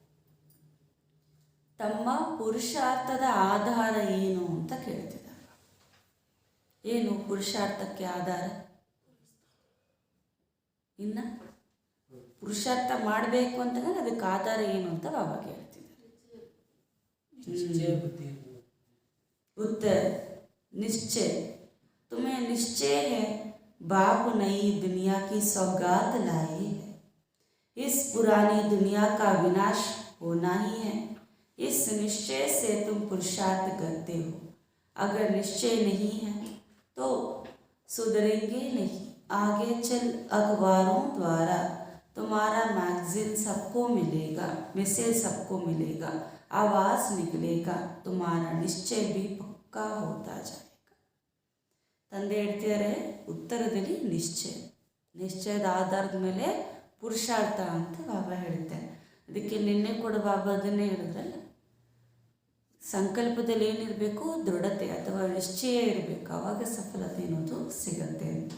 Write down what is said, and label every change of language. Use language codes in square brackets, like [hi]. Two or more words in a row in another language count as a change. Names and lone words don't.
[kn] ತಮ್ಮ ಪುರುಷಾರ್ಥದ ಆಧಾರ ಏನು ಅಂತ ಕೇಳ್ತಿದ್ದಾರೆ. ಏನು ಪುರುಷಾರ್ಥಕ್ಕೆ ಆಧಾರ? ಇನ್ನು ಪುರುಷಾರ್ಥ ಮಾಡಬೇಕು ಅಂತಂದ್ರೆ ಅದಕ್ಕೆ ಆಧಾರ ಏನು ಅಂತ ಬಾಬಾ ಕೇಳ್ತಿದ್ದಾರೆ. [hi] उत्तर, निश्चय। तुम्हें निश्चय है बाप नई दुनिया की सौगात लाई है। इस पुरानी दुनिया का विनाश होना ही है। इस निश्चय से तुम पुरुषार्थ करते हो। अगर निश्चय नहीं है तो सुधरेंगे नहीं। आगे चल अखबारों द्वारा तुम्हारा मैगजीन सबको मिलेगा, मैसेज सबको मिलेगा, आवाज़ निकलेगा, तुम्हारा निश्चय भी पक्का होता जाएगा। [kn] ತಂದೆ ಹೇಳ್ತಿದ್ದಾರೆ ಉತ್ತರದಲ್ಲಿ ನಿಶ್ಚಯದ ಆಧಾರದ ಮೇಲೆ ಪುರುಷಾರ್ಥ ಅಂತ ಬಾಬಾ ಹೇಳ್ತಾರೆ. ಅದಕ್ಕೆ ನಿನ್ನೆ ಕೂಡ ಬಾಬಾ ಅದನ್ನೇ ಹೇಳಿದ್ರಲ್ಲ, ಸಂಕಲ್ಪದಲ್ಲಿ ಏನಿರಬೇಕು? ದೃಢತೆ ಅಥವಾ ನಿಶ್ಚಯ ಇರಬೇಕು, ಆವಾಗ ಸಫಲತೆ ಅನ್ನೋದು ಸಿಗತ್ತೆ ಅಂತ.